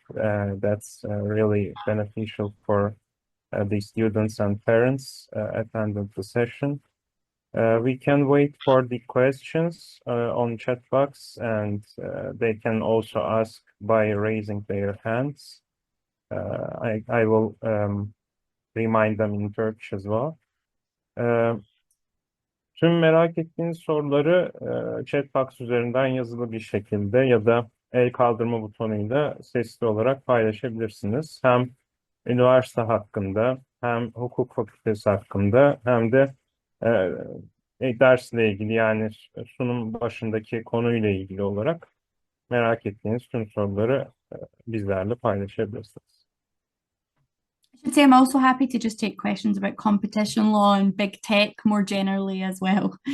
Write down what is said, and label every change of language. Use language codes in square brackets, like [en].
[en] That's really beneficial for the students and parents attending the session. We can wait for the questions on chat box, and they can also ask by raising their hands. I will remind them in Turkish as well. [tr] Tüm merak ettiğiniz soruları chat box üzerinden yazılı bir şekilde ya da el kaldırma butonuyla sesli olarak paylaşabilirsiniz. Hem üniversite hakkında, hem hukuk fakültesi hakkında, hem de dersle ilgili, yani sunum başındaki konuyla ilgili olarak merak ettiğiniz tüm soruları bizlerle paylaşabilirsiniz. [en] I should say I'm also happy to just take questions about competition law and big tech more generally as well.